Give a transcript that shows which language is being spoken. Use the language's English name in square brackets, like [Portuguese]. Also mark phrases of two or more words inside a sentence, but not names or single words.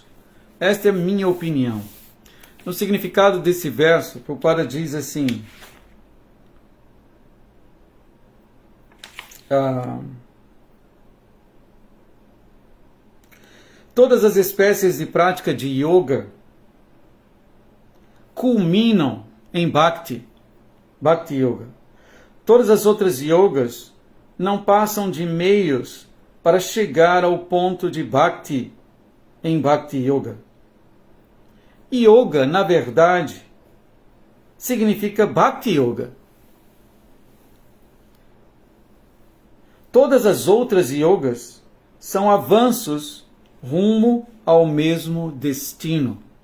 [Portuguese] Esta é a minha opinião. No significado desse verso, Prabhupada diz assim: todas as espécies de prática de yoga culminam em Bhakti Yoga. Todas as outras yogas não passam de meios para chegar ao ponto de Bhakti em Bhakti Yoga. Yoga, na verdade, significa Bhakti Yoga. Todas as outras yogas são avanços rumo ao mesmo destino.